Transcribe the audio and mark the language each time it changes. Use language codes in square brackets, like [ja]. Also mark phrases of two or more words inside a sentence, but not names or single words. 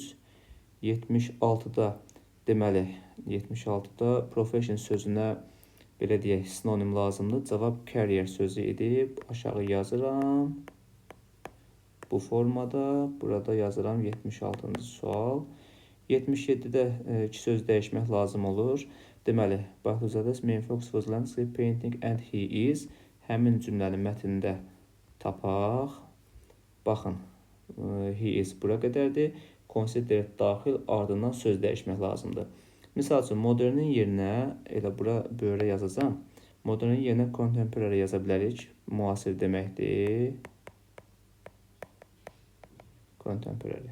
[az] 76-da deməli 76-da profession sözünə belə deyək sinonim lazımdır. Cavab career sözü idi. Aşağı yazıram. Bu formada burada yazıram 76-cı sual. 77-də 2 söz dəyişmək lazım olur. [en] Deməli, Baxtuzadəs main focus was landscape painting and he is. [az] Həmin cümləni mətndə tapaq. Baxın, [en] he is [az] bura qədərdir. Consider daxil, ardından söz dəyişmək lazımdır. Misal üçün, modernin yerinə, elə bura böyrə yazacam. Modernin yerinə contemporary yaza bilərik. Müasir deməkdir. Contemporary.